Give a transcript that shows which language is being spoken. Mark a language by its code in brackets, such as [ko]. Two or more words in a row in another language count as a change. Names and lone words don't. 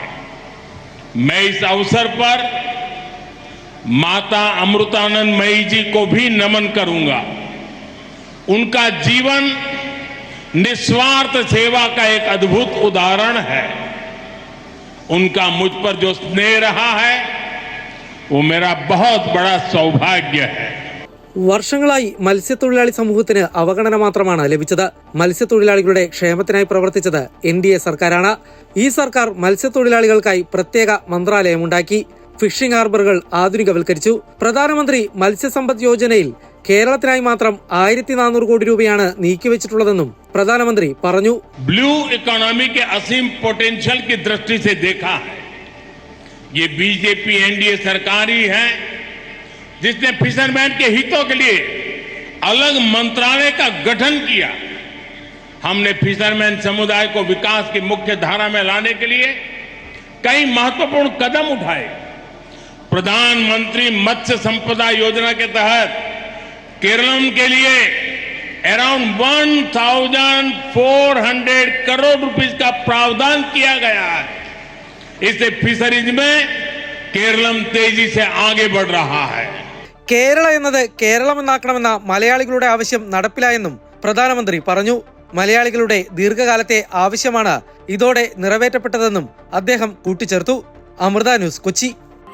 [hi] मैं इस अवसर पर माता अमृतानंदमयी जी को भी नमन करूंगा. उनका जीवन निस्वार्थ सेवा का एक अद्भुत उदाहरण है. उनका मुझ पर जो स्नेह रहा है वो मेरा बहुत बड़ा सौभाग्य है. [ml] വർഷങ്ങളായി മത്സ്യത്തൊഴിലാളി സമൂഹത്തിന് അവഗണന മാത്രമാണ് ലഭിച്ചത്. മത്സ്യത്തൊഴിലാളികളുടെ ക്ഷേമത്തിനായി പ്രവർത്തിച്ചത് NDA സർക്കാരാണ്. ഈ സർക്കാർ മത്സ്യത്തൊഴിലാളികൾക്കായി പ്രത്യേക മന്ത്രാലയമുണ്ടാക്കി. [en] fishing harbours [ml] ആധുനികവൽക്കരിച്ചു. പ്രധാനമന്ത്രി മത്സ്യസമ്പദ് യോജനയിൽ കേരളത്തിനായി മാത്രം 1400 കോടി രൂപയാണ് നീക്കിവെച്ചിട്ടുള്ളതെന്നും പ്രധാനമന്ത്രി പറഞ്ഞു. [en] blue economy [hi] के असीम पोटेंशियल की दृष्टि से देखा है. ये बीजेपी NDA सरकार ही है जिसने फिशरमैन के हितों के लिए अलग मंत्रालय का गठन किया. हमने फिशरमैन समुदाय को विकास की मुख्य धारा में लाने के लिए कई महत्वपूर्ण कदम उठाए. प्रधानमंत्री मत्स्य संपदा योजना के तहत केरलम के लिए अराउंड 1400 करोड़ रुपीस का प्रावधान किया गया है. इससे फिशरीज में केरलम तेजी से आगे बढ़ रहा है. [ml] കേരള എന്നത് കേരളം എന്നാക്കണമെന്ന മലയാളികളുടെ ആവശ്യം നടപ്പിലായെന്നും പ്രധാനമന്ത്രി പറഞ്ഞു. മലയാളികളുടെ ദീർഘകാലത്തെ ആവശ്യമാണ് ഇതോടെ നിറവേറ്റപ്പെട്ടതെന്നും അദ്ദേഹം കൂട്ടിച്ചേർത്തു. അമൃത ന്യൂസ്, കൊച്ചി.